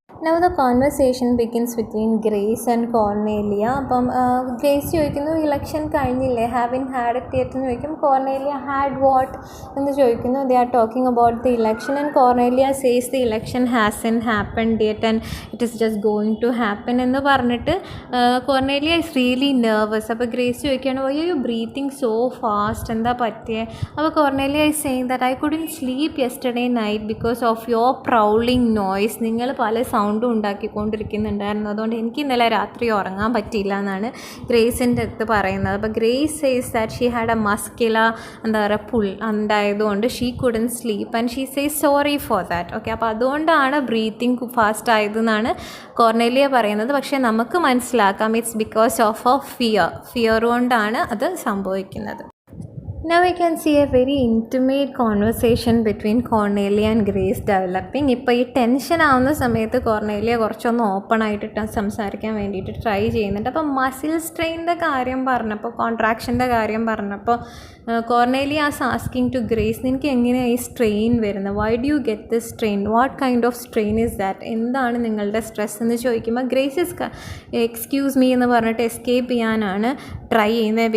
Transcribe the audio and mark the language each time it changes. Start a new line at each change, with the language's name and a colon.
English: Now the conversation begins between Grace and Cornelia.
Malayalam: അപ്പം grace ചോദിക്കുന്നു election കഴിഞ്ഞില്ലേ, ഹാവിൻ had it yet എന്ന് ചോദിക്കും.
English: Cornelia had what എന്ന് ചോദിക്കുന്നു. They are talking about the election and Cornelia says the election hasn't happened yet and it is just going to happen
Malayalam: എന്ന് പറഞ്ഞിട്ട്
English: Cornelia is really nervous. അപ്പോൾ Grace ചോദിക്കുകയാണ് why are you breathing so fast,
Malayalam: എന്താ പറ്റിയേ?
English: അപ്പോൾ Cornelia is saying that I couldn't sleep yesterday night because of your prowling noise.
Malayalam: നിങ്ങൾ പല സൗണ്ടും ഉണ്ടാക്കിക്കൊണ്ടിരിക്കുന്നുണ്ടായിരുന്നു, അതുകൊണ്ട് എനിക്ക് ഇന്നലെ രാത്രി ഉറങ്ങാൻ പറ്റിയില്ല എന്നാണ് ഗ്രേസിൻ്റെ അടുത്ത് പറയുന്നത്.
English: അപ്പോൾ Grace says that she had a muscular എന്താ പറയുക പുൾ ഉണ്ടായതുകൊണ്ട് she couldn't sleep and she says sorry for that.
Malayalam: Okay, അപ്പോൾ അതുകൊണ്ടാണ് ബ്രീത്തിങ് ഫാസ്റ്റ് ആയതെന്നാണ് കോർണേലിയ പറയുന്നത്. പക്ഷേ നമുക്ക് മനസ്സിലാക്കാം ഇറ്റ്സ് ബിക്കോസ് ഓഫ് ഫിയർ കൊണ്ടാണ് അത് സംഭവിക്കുന്നത്.
English: Now we can see a very intimate conversation between Cornelia and Grace developing.
Malayalam: ഇപ്പോൾ ഈ ടെൻഷൻ ആവുന്ന സമയത്ത് കോർണേലിയ കുറച്ചൊന്ന് ഓപ്പൺ ആയിട്ട് സംസാരിക്കാൻ വേണ്ടിയിട്ട് ട്രൈ ചെയ്യുന്നുണ്ട്. അപ്പോൾ മസിൽ സ്ട്രെയിൻ്റെ കാര്യം പറഞ്ഞപ്പോൾ, കോൺട്രാക്ഷൻ്റെ കാര്യം പറഞ്ഞപ്പോൾ കോർണേലിയ ആസ് ആസ്കിങ് ടു ഗ്രേസ്, നിനക്ക് എങ്ങനെയാണ് ഈ സ്ട്രെയിൻ വരുന്നത്,
English: why do you get this strain, what kind of strain is that,
Malayalam: എന്താണ് നിങ്ങളുടെ സ്ട്രെസ് എന്ന് ചോദിക്കുമ്പോൾ ഗ്രേസ് ഇസ് എക്സ്ക്യൂസ് മീ എന്ന് പറഞ്ഞിട്ട് എസ്കേപ്പ് ചെയ്യാനാണ് ട്രൈ ചെയ്യുന്നത്.